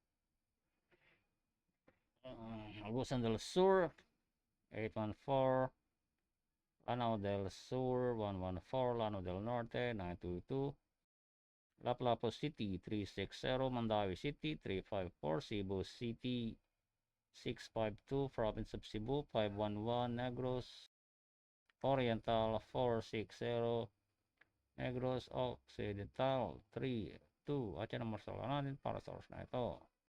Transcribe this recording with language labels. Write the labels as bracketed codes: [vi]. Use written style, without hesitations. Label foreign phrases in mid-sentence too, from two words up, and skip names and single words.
[tl] Agusan del Sur 814, Lanao del Sur 114, Lanao del Norte 922, Lapu-Lapu City 360, Mandawi City 354, Cebu City 652, Province of Cebu 511, Negros Oriental 460, Negros Occidental 32. At yan ang marsala natin para sa oras na ito.